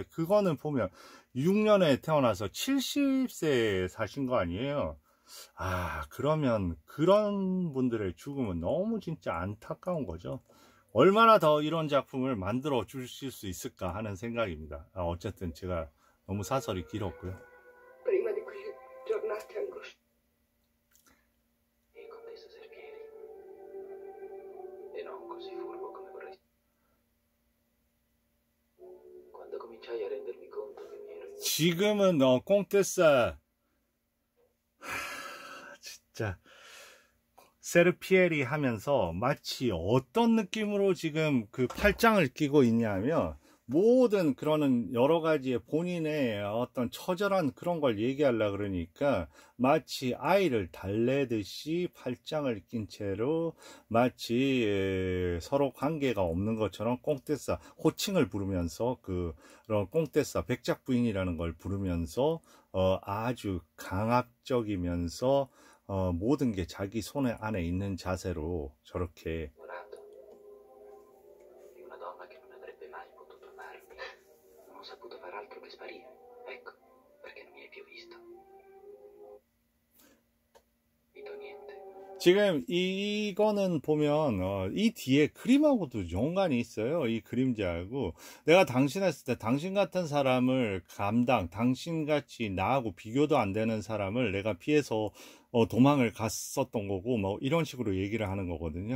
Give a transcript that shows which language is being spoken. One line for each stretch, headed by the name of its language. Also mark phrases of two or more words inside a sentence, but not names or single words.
Korean: 그거는 보면 6년에 태어나서 70세 사신 거 아니에요. 그러면 그런 분들의 죽음은 너무 진짜 안타까운 거죠. 얼마나 더 이런 작품을 만들어 주실 수 있을까 하는 생각입니다. 어쨌든 제가 너무 사설이 길었고요.
Italian: Prima di quelle giornate angoscianti. E contessa Serpieri. E non così furbo come vorrei. Quando cominciai a rendermi conto che mi ero...
Korean: 지금은 꽁테사 진짜 세르피에리 하면서 마치 어떤 느낌으로 지금 그 팔짱을 끼고 있냐면 모든 그런 여러 가지의 본인의 어떤 처절한 그런 걸 얘기하려 그러니까 마치 아이를 달래듯이 팔짱을 낀 채로 마치 서로 관계가 없는 것처럼 꽁테사 호칭을 부르면서 그런 꽁테사 백작 부인이라는 걸 부르면서 아주 강압적이면서 모든 게 자기 손에 안에 있는 자세로 저렇게
Italian: Di una donna che non avrebbe mai potuto amarmi. Non ho saputo far altro che sparire. Ecco, perché non mi hai più visto. Vito niente.
Korean: 지금 이거는 보면 이 뒤에 그림하고도 연관이 있어요. 이 그림자하고 내가 당신 했을 때 당신 같은 사람을 당신같이 나하고 비교도 안 되는 사람을 내가 피해서 도망을 갔었던 거고 뭐 이런 식으로 얘기를 하는 거거든요.